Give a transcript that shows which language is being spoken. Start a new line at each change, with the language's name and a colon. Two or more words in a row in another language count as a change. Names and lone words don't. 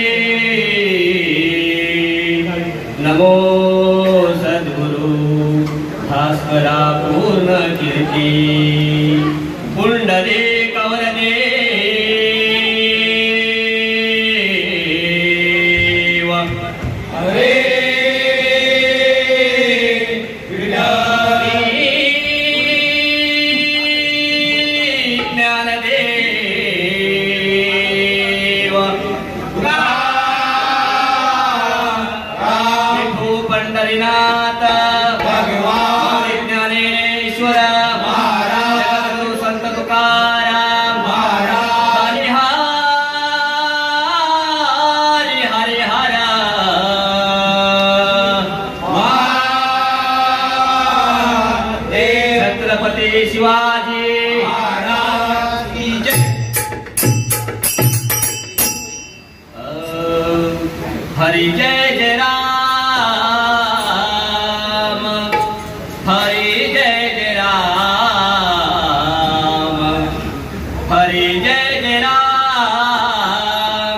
Marathi: नमो सद्गुरु भास्करा पूर्ण कीर्ति। पुंडरी कवरदेव हरे ज्ञानदेव विभू पंढरीनाथ भगवान ज्ञानेश्वर महाराज संत तुकाराम महाराज
Hindi: हरि हरि हर छत्रपति शिवाजी महाराज की जय। हरि जय जय राम। हरि जय जय राम। हरि जय जय राम।